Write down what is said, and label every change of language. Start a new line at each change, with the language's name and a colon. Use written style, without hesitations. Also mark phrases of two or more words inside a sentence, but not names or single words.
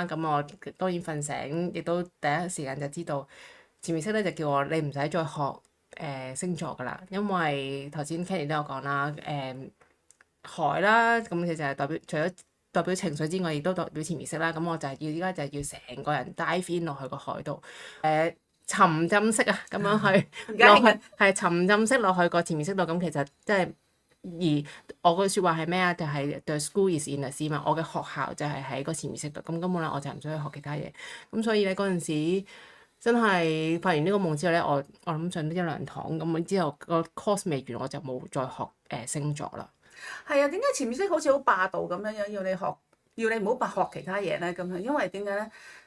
Cantonese: 咁我當然瞓醒，亦都第一時間就知道潛意識咧就叫我你唔使再學星座噶啦，因為頭先 Kenny 都有講啦，海啦，咁其實係代表除咗代表情緒之外，亦都代表潛意識啦。咁我就係要依家就係要成個人
English: dive in
Cantonese: 落去個海度，沉浸式啊，咁樣去而家落去，係沉浸式落去個潛意識度。咁其實即係而我句説話係咩啊？
English: 就係 The school is in the sea 嘛。
Cantonese: 我嘅學校就係喺個潛意識度，咁根本咧我就唔需要學其他嘢。咁所以咧嗰陣時真係發完呢個夢之後咧，我諗上咗一兩堂咁之後個 course 未完，我就冇再學星座啦。係啊，點解潛意識好似好霸道咁樣樣，要你學，要你唔好學其他嘢咧咁樣？因為點解咧？